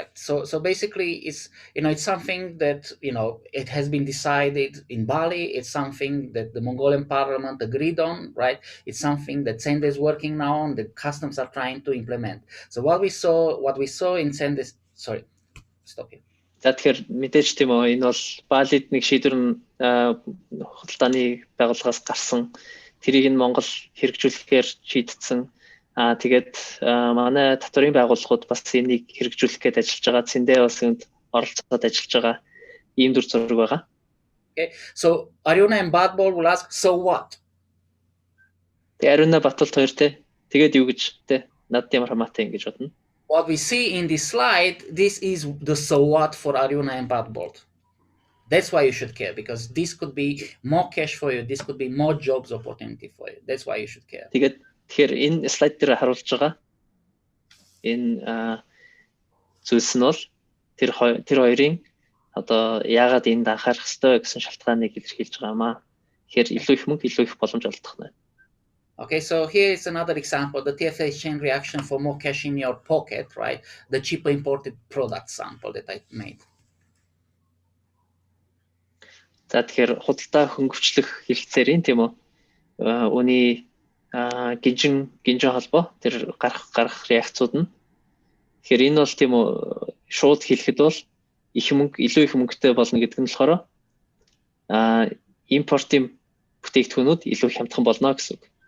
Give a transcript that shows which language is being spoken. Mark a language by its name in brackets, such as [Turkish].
[English] So basically, it's it's something that it has been decided in Bali. It's something that the Mongolian parliament agreed on, right? It's something that Sende is working now on. The customs are trying to implement. So what we saw in Sende. Sorry, stop here. [Mongolian] За тэгэхээр мэдээж тийм үү, энэ бол Балид нэг шийдвэр нь худалдааны байгууллагаас гарсан. Тэрийг нь Монгол хэрэгжүүлэхээр шийдсэн. Тэгээд манай татварын байгууллагууд бас энийг хэрэгжүүлэх гээд ажиллаж байгаа. Цэндээ бас энд оролцоод ажиллаж байгаа ийм дүр зураг байгаа. [English] Okay. So Arjuna and Badbol will ask, so what? [Mongolian] Тэгээд Arjuna Батболт хоёр тэгээд юу гэж над ямар хамаатай ингэж бодно. [English] What we see in this slide, this is the so what for Arjuna and Badbol. That's why you should care, because this could be more cash for you. This could be more jobs opportunity for you. That's why you should care. [Mongolian] Тэгэхээр энэ слайд дээр харуулж байгаа энэ зүйлс нь бол тэр хоёрын одоо яагаад энд анхаарах ёстой гэсэн шалтгааныг илэрхийлж байгаа маа. Тэгэхээр илүү их мөнгө, илүү их боломж олдох нь. [English] Okay, so here is another example, the TFA chain reaction for more cash in your pocket, right? The cheaper imported product sample that I made. [Mongolian] За тэгэхээр худалдаа хөнгөвчлөх хэлцээрийн тийм үү? Үүний гинжин холбоо тэр гарах реакцууд нь. Тэгэхээр энэ бол тийм үү шууд хэлэхэд бол илүү их мөнгөтэй болно гэдэг нь болохоор импортын бүтээгдэхүүнүүд илүү хямдхан болно гэсэн үг.